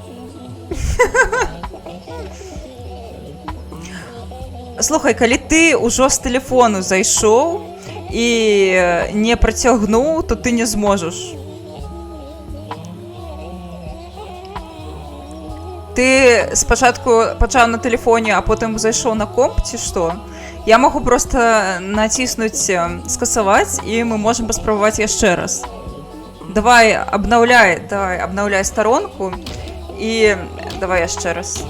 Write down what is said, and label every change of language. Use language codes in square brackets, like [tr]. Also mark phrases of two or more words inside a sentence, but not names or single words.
[be] Слухай, калі ты ўжо з тэлефону зайшоў і не працягнуў, то ты не зможаш. [uk] Ти спочатку почав на телефоні, а потім зайшов на комп, чи що? Я можу просто натиснути скасувати, і ми можемо поспробувати ще раз. Давай, обновляй сторонку, і давай я ще раз.